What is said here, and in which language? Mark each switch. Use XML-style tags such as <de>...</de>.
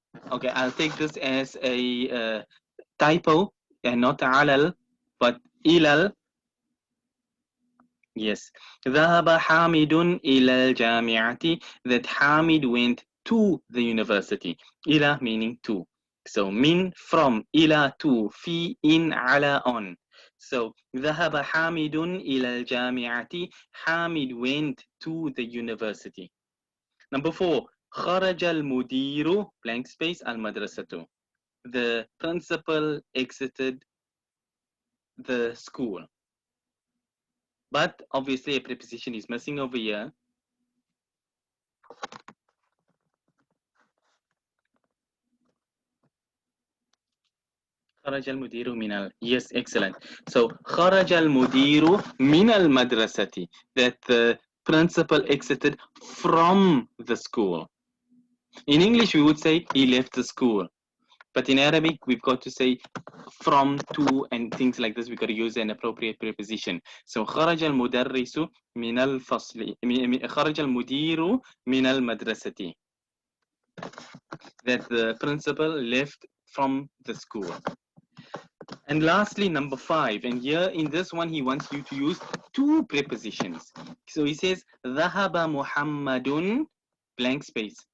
<en>Okay, I'll take this as a typo and not علل, but إلى.</en> <ar>Yes. ذهب حامد إلى الجامعة.</ar> <en>That Hamid went to the university. إلى meaning to. So min, from, إلى, to, في, in, على, on.</en> <ar>So ذهب حامد إلى الجامعة.</ar> <en>Hamid went to the university. Number four,</en> <ar>خرج المدير</ar> <en>blank space المدرسة. The principal exited the school. But obviously a preposition is missing over here.</en> <ar>خرج المدير من</ar> <en>Yes, excellent. So</en> <ar>خرج المدير من المدرسة.</ar> <en>That the principal exited from the school. In English we would say he left the school. But in Arabic we've got to say from, to, and things like this. We've got to use an appropriate preposition.</en> <ar>So خرج المدرس من الفصل. خرج المدير من المدرسة.</ar> <en>That the principal left from the school. And lastly, number five. And here in this one, he wants you to use two prepositions. So he says,</en> <ar>ذهب محمد</ar> <en>blank space.</en>